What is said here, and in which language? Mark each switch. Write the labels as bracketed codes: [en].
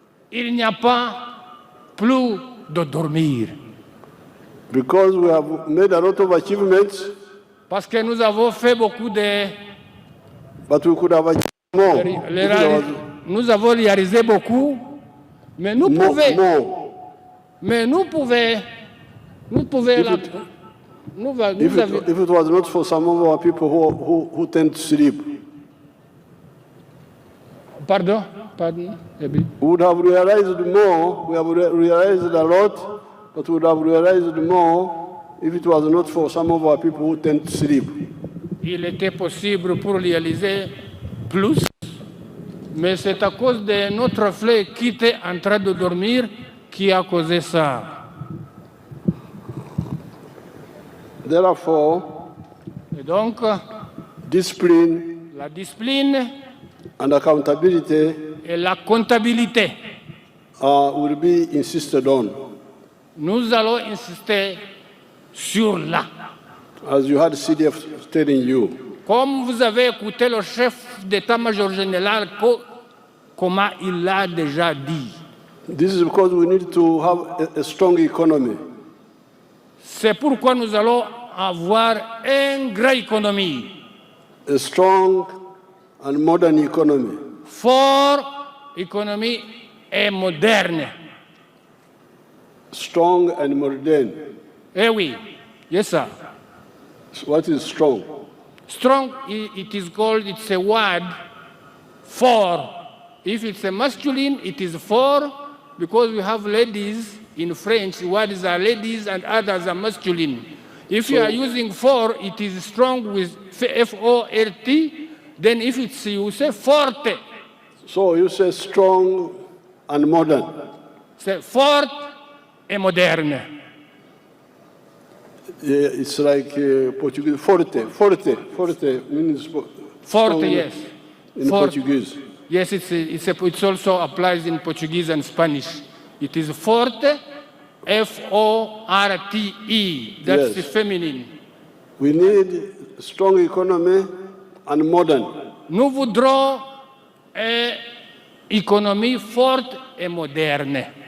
[fr] Il n'y a pas plus de dormir. [en] Because we have made a lot of achievements, [fr] Parce que nous avons fait beaucoup de... [en] but we could have achieved more. [fr] Nous avons réalisé beaucoup, mais nous pouvons... Mais nous pouvons... Nous pouvons... [en] If it was not for some of our people who tend to sleep, [fr] Pardon? [en] we would have realized more. We have realized a lot, but we would have realized more if it was not for some of our people who tend to sleep. [fr] Il était possible pour réaliser plus, mais c'est à cause de notre frère qui était en train de dormir qui a causé ça. [en] Therefore, [fr] Et donc, [en] discipline [fr] la discipline [en] and accountability [fr] et la comptabilité, [en] will be insisted on. [fr] nous allons insister sur là. [en] As you had CDF telling you, [fr] Comme vous avez écouté le chef d'état-major général, comment il l'a déjà dit. [en] this is because we need to have a strong economy. [fr] C'est pourquoi nous allons avoir une grande économie, [en] A strong and modern economy. [fr] forte économie et moderne. [en] Strong and modern. [fr] Eh oui, [en] yes sir. What is strong? Strong, it is called, it's a word for. If it's a masculine, it is for, because we have ladies in French, words are ladies and others are masculine. If you are using for, it is strong with F-O-R-T, then if it's, you say forte. So you say strong and modern. [fr] C'est forte et moderne. [en] It's like Portuguese, forte means Forte, yes. in Forte. Portuguese. Yes, it also applies in Portuguese and Spanish. It is forte, F-O-R-T-E. That's Yes. feminine. We need strong economy and modern. [fr] Nous voudrons une économie forte et moderne